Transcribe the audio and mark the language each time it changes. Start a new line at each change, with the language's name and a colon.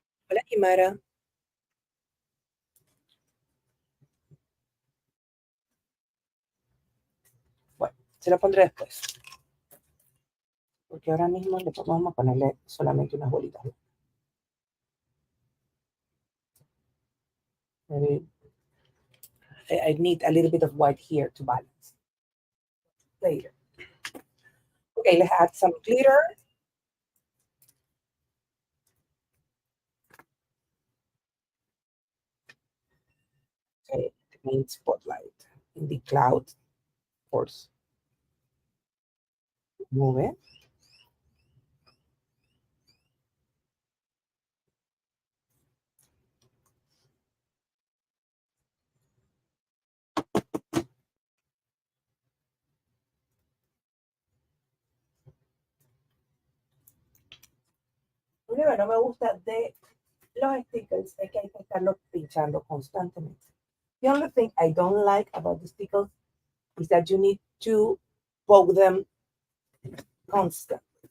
Spanish: Hola, Kimara. Bueno, se lo pondré después. Porque ahora mismo le vamos a ponerle solamente unas bolitas.
English: Maybe I need a little bit of white here to balance. Later. Okay, let's add some glitter. Okay, the main spotlight in the cloud, of course. Move it.
Spanish: Lo único que no me gusta de los stickers es que hay que estarlos pinchando constantemente.
English: The only thing I don't like about the stickers is that you need to poke them constantly.